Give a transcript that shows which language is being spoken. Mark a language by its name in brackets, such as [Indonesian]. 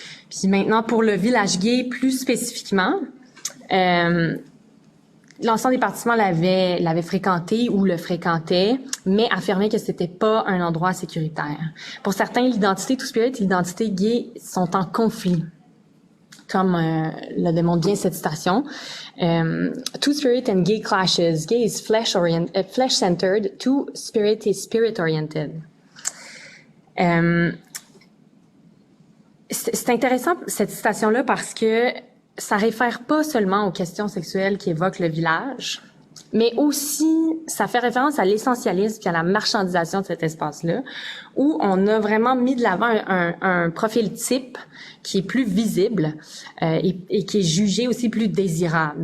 [French] Puis maintenant, pour le village gay, plus spécifiquement, l'ensemble des participants l'avaient fréquenté ou le fréquentaient, mais affirmaient que c'était pas un endroit sécuritaire. Pour certains, l'identité Two-Spirit et l'identité gay sont en conflit. Comme le démontre bien cette citation. [English] Two-Spirit and gay clashes. Gay is flesh-centered. Two-Spirit is spirit-oriented. [French] C'est intéressant, cette citation-là, parce que ça réfère pas seulement aux questions sexuelles qui évoquent le village, mais aussi, ça fait référence à l'essentialisme et à la marchandisation de cet espace-là, où on a vraiment mis de l'avant un profil type qui est plus visible et qui est jugé aussi plus désirable.